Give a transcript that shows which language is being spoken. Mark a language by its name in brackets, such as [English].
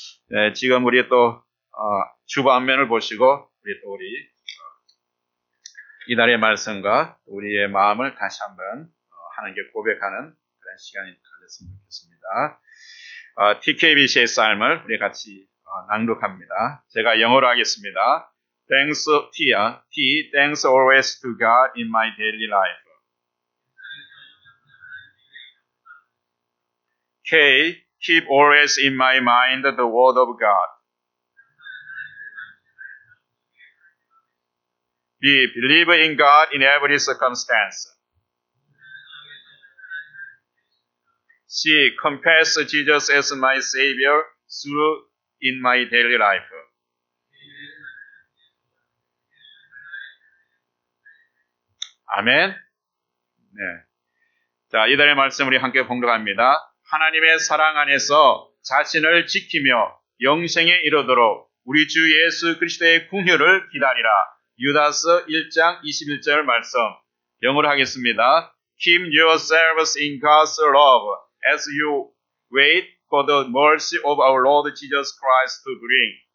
[Korean] 네, 지금 우리 또 주보 앞면을 보시고 우리 이달의 말씀과 우리의 마음을 다시 한번 하나님께 고백하는 그런 시간이 가졌으면 좋겠습니다. TKBC의 삶을 우리 같이 낭독합니다. 제가 영어로 하겠습니다. [English] Thanks, thanks always to God in my daily life. K, keep always in my mind the word of God. B, believe in God in every circumstance. C, confess Jesus as my Savior through in my daily life. [Korean] 아멘. 네. 자, 이달의 말씀 우리 함께 봉독합니다. 하나님의 사랑 안에서 자신을 지키며 영생에 이르도록 우리 주 예수 그리스도의 궁휼을 기다리라. 유다서 1장 21절 말씀 영어로 하겠습니다. [English] Keep yourselves in God's love as you wait for the mercy of our Lord Jesus Christ to bring.